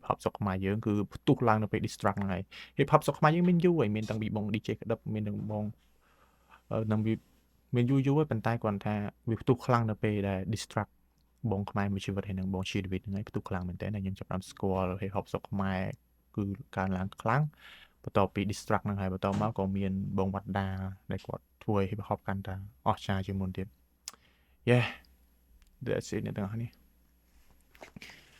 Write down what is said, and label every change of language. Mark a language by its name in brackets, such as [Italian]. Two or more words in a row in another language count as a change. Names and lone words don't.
[Khmer] hop ស្រុកខ្មែរយើងគឺផ្ទុះឡើងនៅពេល distract ហ្នឹងហើយ [English] hip hop [Khmer] ស្រុកខ្មែរយើងមានយូរហើយមានតាំងពីបង DJ ក្តឹបមានទាំងបងនឹងវាមានយូរហើយប៉ុន្តែគាត់ថាវាផ្ទុះខ្លាំងនៅពេលដែល distract បងខ្មែរមួយជីវិតហើយនឹងបង G David ហ្នឹងហើយផ្ទុះខ្លាំងមែនតើខ្ញុំចាប់បានស្គាល់ [English] hip hop [Khmer] ស្រុកខ្មែរគឺកើនឡើងខ្លាំងបន្ទាប់ពី distract ហ្នឹងហើយបន្តមកក៏មានបងវត្តដាដែលគាត់ធ្វើឲ្យ [English] hip hop [Khmer] កាន់តែអស្ចារ្យជាងមុនទៀត [English] Yeah that's it [Khmer] អ្នកទាំងអស់នេះ